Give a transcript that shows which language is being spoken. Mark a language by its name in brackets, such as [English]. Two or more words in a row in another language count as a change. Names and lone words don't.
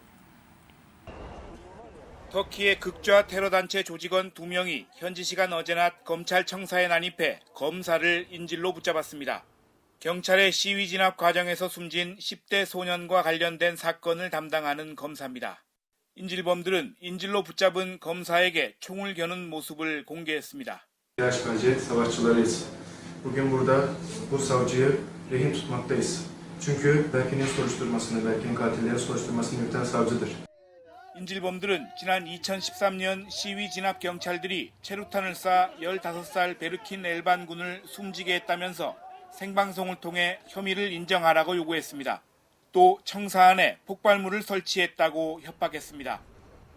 [Korean] 터키의 극좌 테러 단체 조직원 2명이 현지 시간 어제 낮 검찰청사에 난입해 검사를 인질로 붙잡았습니다. 경찰의 시위 진압 과정에서 숨진 10대 소년과 관련된 사건을 담당하는 검사입니다. 인질범들은 인질로 붙잡은 검사에게 총을 겨눈 모습을 공개했습니다. [Turkish] Bence savaşçılarıyız. Bugün burada bu savcıyı rehin tutmaktayız. Çünkü Berkin'in soruşturmasını, Berkin'in katilleri soruşturmasını yürüten savcıdır. [Korean] 인질범들은 지난 2013년 시위 진압 경찰들이 체류탄을 쏴 15살 베르킨 엘반 군을 숨지게 했다면서 생방송을 통해 혐의를 인정하라고 요구했습니다. 또 청사 안에 폭발물을 설치했다고 협박했습니다.